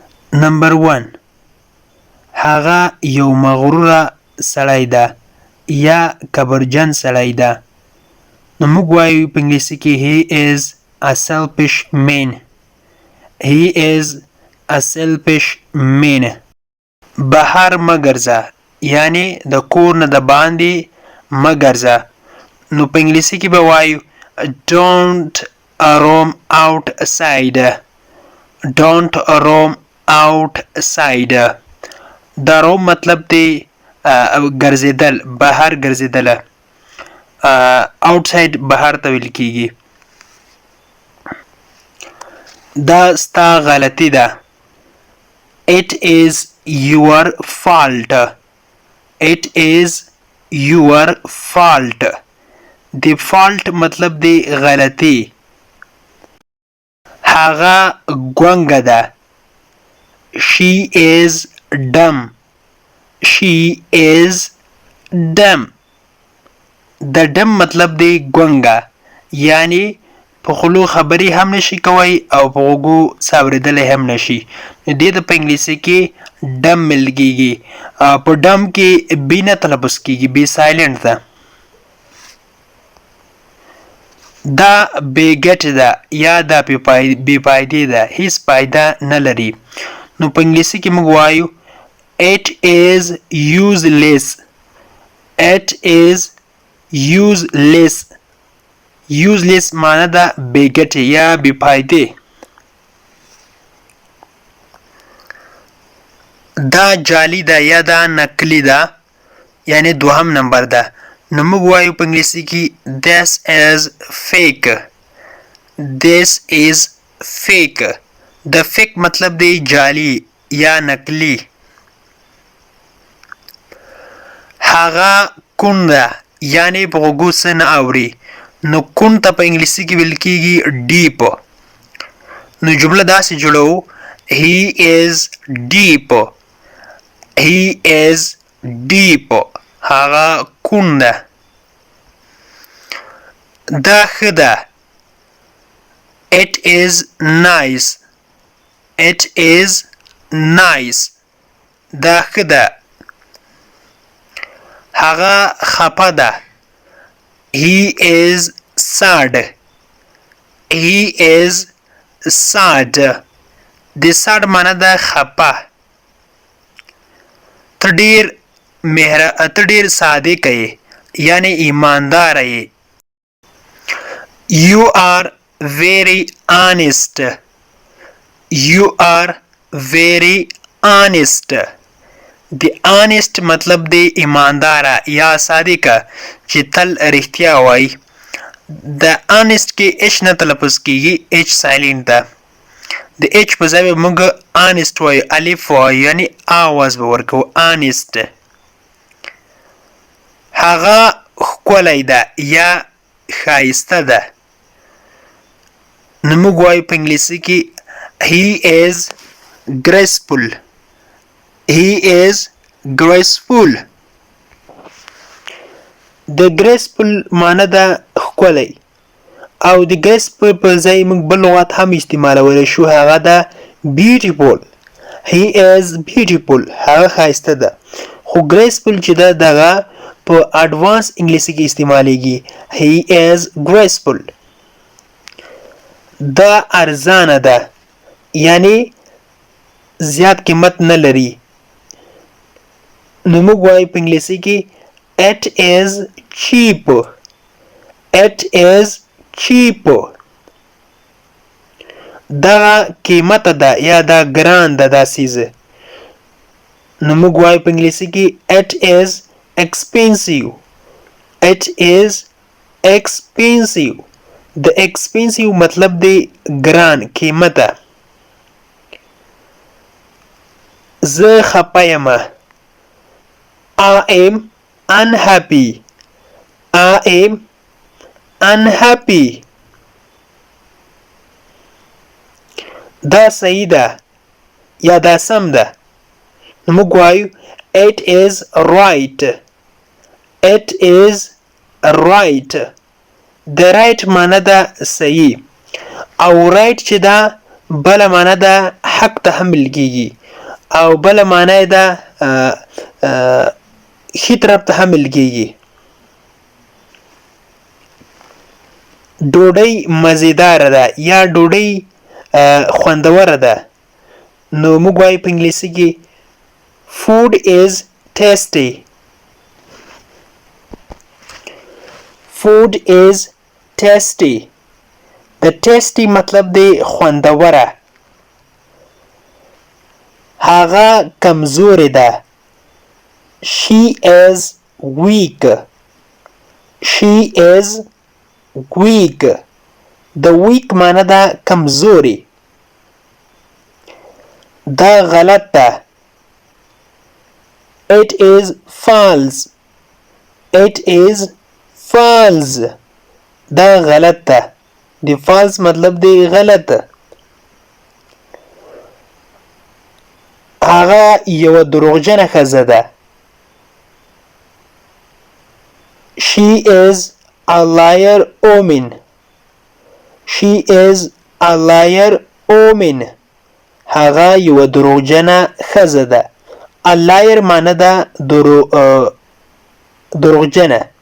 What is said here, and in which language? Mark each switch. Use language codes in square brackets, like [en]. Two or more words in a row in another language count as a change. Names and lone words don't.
[ps] نمبر 1 هغه یو مغروره سړی ده یا کبرجن سړی ده. نو موږ وایو په انګلیسي کې [en] he is a selfish man. he is a selfish man. [ps] بهر مه ګرځه یعنی د کور نه د باندې مه ګرځه. نو په انګلیسي کې به وایو [en] don't roam outside. don't roam outside. [ps] دا روم مطلب دی ګرځېدل، بهر ګرځېدله. outside بهر ته ویل کېږي. دا ستا غلطي ده. [en] it is your fault. it is your fault. [ps] د fault مطلب دی غلطي. هغه ګونګه ده. [en] she is dumb. she is dumb. [ps] د dumb مطلب دی ګونګه یعنی په خولو خبرې هم نشي کوي او په غوږو څاورېدلی هم نشي. دې ته په انګلیسي کې ډم ویل کېږي. په ډم کې بي نه تلفظ کېږي، [en] B silent [ps] ده. دا بې ګټې ده یا دا بې فایدې ده، هیڅ فایده نه لري. نو په انګلیسي کې موږ وایو [en] it is useless. it is useless. [ps] useless معنی ده بې ګټې یا بې فایدې. دا جعلي ده یا دا نقلي ده یعنی دوهم نمبر ده. نو موږ وایو په انګلیسي کې [en] this is fake. [ps] this is fake. د fake مطلب دی جعلي یا نقلي. هغه کون ده یعنی په غوږو څه نه اوري. نو کون ته په انګلیسي کې ویل کېږي deep. نو جمله داسې جوړوو [en] he is deep. he is deep. [ps] هغه کون ده. دا ښه ده. [en] it is nice. it is nice. [ps] دا ښه ده. هغه خپه ده. [en] he is sad. he is sad. [ps] د sad معنی ده خپه. ته ډېر صادق یې یعنی ایماندار یې. [en] you are very honest. you are very honest. [ps] د honest مطلب دی ایمانداره یا صادقه چې تل رښتیا وایي. د honest کې h نه تلفظ کېږي، [en] h silent [ps] ده. د h په ځای به موږ honest وایو، الف وایو یعنی آواز به ورکوو honest. هغه ښکلی ده یا ښایسته ده. نو موږ وایو په انګلیسي کې [en] he is graceful. he is graceful. [ps] د graceful معنی ده ښکلی او د graceful په ځای موږ بل لغت هم استعمالولی شو، هغه ده beautiful. [en] he is beautiful. [ps] هغه ښایسته ده. خو graceful چې ده دغه په اډوانس انګلیسي کې استعمالیږي. [en] he is graceful. [ps] دا ارزانه ده یعنی زیات قیمت نه لري. نو موږ وایو په انګلیسي کې [en] it is cheap. it is cheap. [ps] دا قیمت ده یا دا ګران ده دا څیز. نو موږ وایو په انګلیسي کې [en] it is expensive. it is expensive. [ps] د expensive مطلب دی ګران قیمته. زه خپه یمه. [en] I am unhappy. I am unhappy. [ps] دا صحیح ده یا دا سم ده. نو موږ وایو [en] it is right. it is right. [ps] د right معنی ده صحیح او right چې ده بله معنی ده حق ته هم ویل کېږي او بل معنی ده ښي طرف ته هم لګیږي. ډوډۍ مزیداره ده یا ډوډۍ خوندوره ده. نو موږ وایو په انګلیسي کې [en] food is tasty. food is tasty. [ps] د tasty مطلب دی خوندوره. هغه کمزورې ده. [en] she is weak. she is weak. [ps] د weak معنی ده کمزوري. دا غلط ده. [en] it is false. it is false. [ps] دا غلط ده. د false مطلب دی غلط. هغه یو دروغجنه ښځه ده. [en] she is a liar woman. she is a liar woman. [ps] هغه یو دروغجنه ښځه ده. [en] a liar [ps] معنی ده دروغجنه.